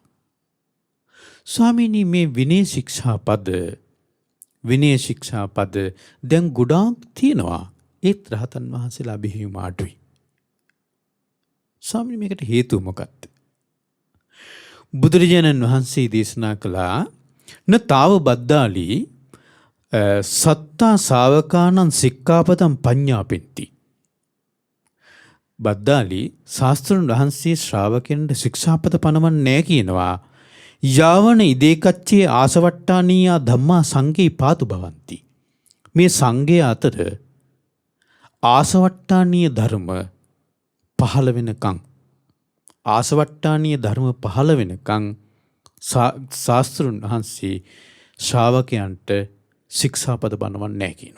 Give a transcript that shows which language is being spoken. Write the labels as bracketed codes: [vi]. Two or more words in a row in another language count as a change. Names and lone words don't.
[si] ස්වාමීනි මේ විනය ශික්ෂාපද දැන් ගොඩාක් තියෙනවා. ඒත් රහතන් වහන්සේලා බිහි වීම අඩුයි. ස්වාමීනි මේකට හේතුව මොකක්ද? බුදුරජාණන් වහන්සේ දේශනා කළා [pi] න තාව බද්දාලි සත්තා ශාවකානං සික්ඛාපදං පඤ්ඤාපෙන්ති. [si] බද්දාලි ශාස්ත්‍රඥ වහන්සේ ශ්‍රාවකයන්ට ශික්ෂාපද පනවන්නේ නැහැ කියනවා. [pi] යාවන ඉදේකච්චේ ආසවට්ටානීයා ධම්මා සංඝේ පාතු භවಂತಿ. [si] මේ සංඝය අතර ආසවට්ටානීය ධර්ම පහළ වෙනකන් ආසවට්ටානීය ධර්ම පහළ වෙනකන් ශාස්ත්‍රඥ වහන්සේ ශ්‍රාවකයන්ට ශික්ෂාපද බනවන්නේ නැහැ කියනවා.